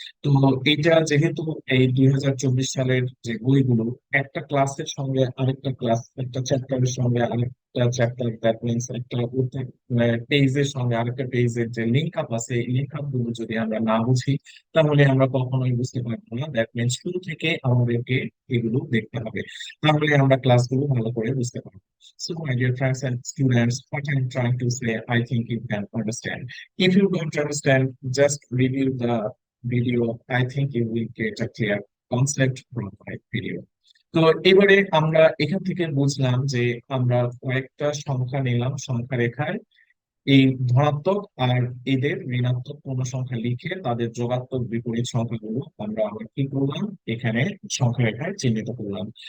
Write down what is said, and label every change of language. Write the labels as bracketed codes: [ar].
[bn] তো এটা যেহেতু এই 2024 সালের যে বইগুলো একটা ক্লাসের সঙ্গে আরেকটা ক্লাস, একটা চ্যাপ্টারের সঙ্গে আরেকটা চ্যাপ্টার, [en] that means [bn] একটা পেজের সঙ্গে আরেকটা পেজের যে লিঙ্ক আপ আছে এই লিঙ্ক আপ গুলো যদি আমরা না বুঝি তাহলে আমরা কখনোই বুঝতে পারবো না। [en] that means [bn] শুরু থেকে আমাদেরকে এগুলো দেখতে হবে, তাহলে আমরা ক্লাসগুলো ভালো করে বুঝতে পারবো। [en] So, my dear friends and students, what I'm trying to say, I think you can understand. If you don't understand, just review the video. I think you will get a clear concept from my video. [bn] তো এবারে আমরা এখান থেকে বুঝলাম যে আমরা কয়েকটা সংখ্যা নিলাম সংখ্যা রেখায়, এই ধনাত্মক আর এদের ঋণাত্মক পূর্ণ সংখ্যা লিখে তাদের যোগাত্মক বিপরীত সংখ্যাগুলো আমরা আবার কি করলাম, এখানে সংখ্যা রেখায় চিহ্নিত করলাম।